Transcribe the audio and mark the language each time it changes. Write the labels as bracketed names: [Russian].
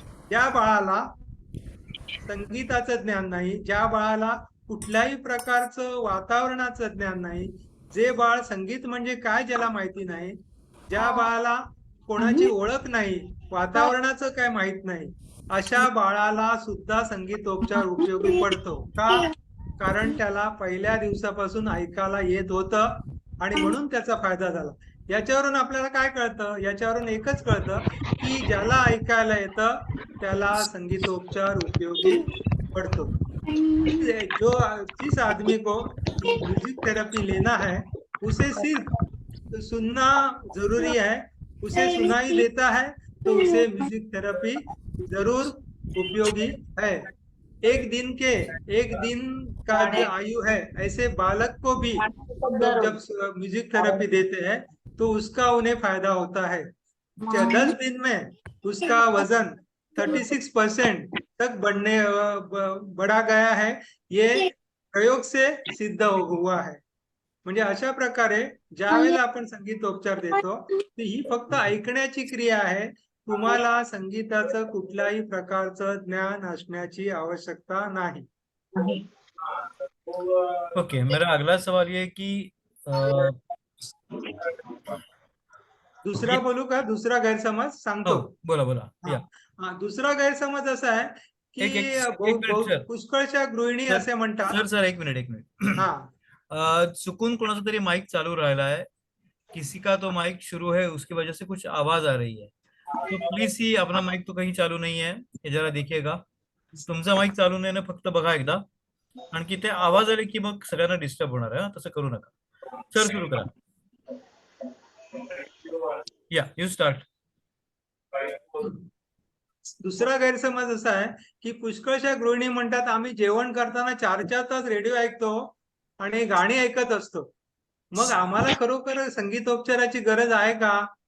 [Marathi] ज्या बाळाला संगीताचं ज्ञान नाही, ज्या बाळाला कुठल्याही प्रकारचं वातावरणाचं ज्ञान नाही, जे बाळ संगीत म्हणजे काय ज्याला माहिती नाही, ज्या बाळाला कोणाची ओळख नाही, वातावरणाचं काय माहित नाही, अशा बाळाला सुद्धा संगीतोपचार उपयोगी पडतो. का, कारण त्याला पहिल्या दिवसापासून ऐकायला येत होतं आणि म्हणून त्याचा फायदा झाला. याच्यावरून आपल्याला काय कळतं, याच्यावरून एकच कळतं की ज्याला ऐकायला येतं त्याला संगीतोपचार उपयोगी पड़तो. [Hindi] जो जिस आदमी को म्यूजिक थेरेपी लेना है उसे सिर्फ सुनना जरूरी है, उसे सुनाई देता है तो उसे म्यूजिक थेरेपी जरूर उपयोगी है। एक दिन का जो आयु है, ऐसे बालक को भी तो जब म्यूजिक थेरेपी देते हैं तो उसका उन्हें फायदा होता है। 10 दिन में उसका वजन 36% तक बढ़ा गया है। ये प्रयोग से सिद्ध हुआ है। [Marathi] म्हणजे अशा प्रकारे ज्या वेळेला आपण संगीतोपचार देतो, तर ही फक्त ऐकण्याची क्रिया आहे। तुम्हाला संगीताचं कुठल्याही प्रकारचं ज्ञान असण्याची आवश्यकता नाही। [Hindi] ओके, मेरा अगला सवाल ये है कि [Marathi] दुसरा बोलू का? दुसरा गैरसमज हो, सांगतो। बोला बोला या दुसरा गैरसमज असा आहे की एक एक एक मिनिट सर, पुष्कळशा गृहिणी सर असे म्हणतात। सर सर एक मिनिट हा [Hindi] सुकून [Marathi] कोणाचा तरी माइक चालू राहिला [Hindi] है, किसी का तो माइक शुरू है, उसकी वजह से कुछ आवाज आ रही है, तो प्लीज ही अपना माइक तो कहीं चालू नहीं है, हे जरा देखिएगा. [Marathi] तुमचा माइक चालू नाही ना, फक्त बघा एकदा. आणखी ते आवाज आले की मग सगळ्यांना डिस्टर्ब होणार आहे, तसं करू नका. सर सुरू करा. या [English] You start. [Marathi] दुसरा गैरसमज असा आहे की पुष्कळशा गृहिणी म्हणतात आम्ही जेवण करताना 4-4 तास रेडिओ ऐकतो आणि गाणी ऐकत असतो, मग आम्हाला खरोखर संगीतोपचाराची गरज आहे का?